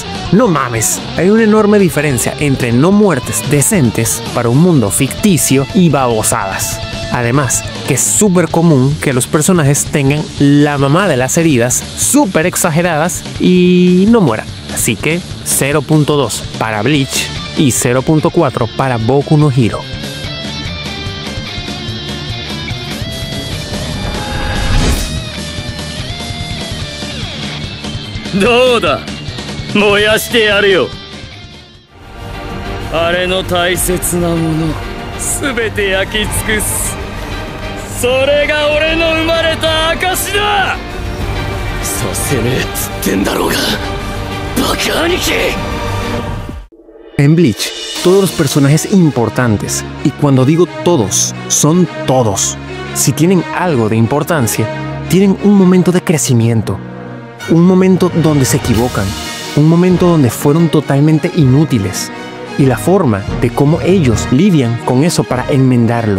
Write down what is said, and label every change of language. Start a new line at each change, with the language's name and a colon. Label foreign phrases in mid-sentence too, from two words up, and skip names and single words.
Spanish: No mames, hay una enorme diferencia entre no muertes decentes para un mundo ficticio y babosadas. Además, que es súper común que los personajes tengan la mamá de las heridas súper exageradas y no mueran. Así que 0.2 para Bleach y 0.4 para Boku no Hero. ¿Doda?
Japanese: 燃やしてやるよ。あれの大切なものすべて焼き尽くす。それが俺の生まれた証だ。させねえっつってんだろうが、バカ兄貴。
Spanish: En Bleach, todos los personajes importantes, y cuando digo todos, son todos, si tienen algo de importancia, tienen un momento de crecimiento, un momento donde se equivocan, un momento donde fueron totalmente inútiles, y la forma de cómo ellos lidian con eso para enmendarlo.